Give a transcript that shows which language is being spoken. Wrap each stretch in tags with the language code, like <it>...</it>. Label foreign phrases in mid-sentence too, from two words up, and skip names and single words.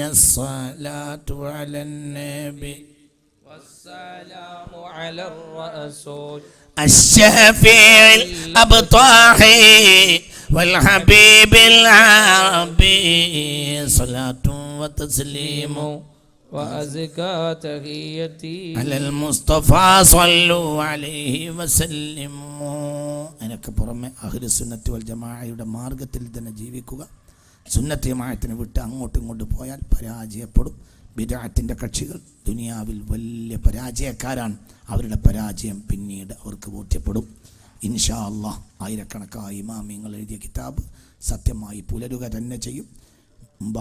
<ar>الصلاة على النبي والسلام على الرسول الشفيع الأبطاحي والحبيب العربي. صلاة وتسليم وأزكى تحيتي على المصطفى صلوا عليه وسلموا.</ar> <ml>അതിനൊക്കെ പുറമെ</ml> <ar>أهل السنة والجماعة</ar> <ml>മാർഗത്തിൽ തന്നെ ജീവിക്കുക. സുന്നത്ത് ജമാഅത്തിനെ വിട്ട് അങ്ങോട്ടും ഇങ്ങോട്ടും പോയാൽ പരാജയപ്പെടും. ബിദ്അത്തിന്റെ കക്ഷികൾ ദുനിയാവിൽ വലിയ പരാജയക്കാരാണ്. അവരുടെ പരാജയം പിന്നീട് അവർക്ക് ബോധ്യപ്പെടും.</ml> <ar>إن شاء الله</ar> <ml>ആയിരക്കണക്കായ ഇമാമിയങ്ങൾ എഴുതിയ കിതാബ് സത്യമായി പുലരുക തന്നെ ചെയ്യും.</ml>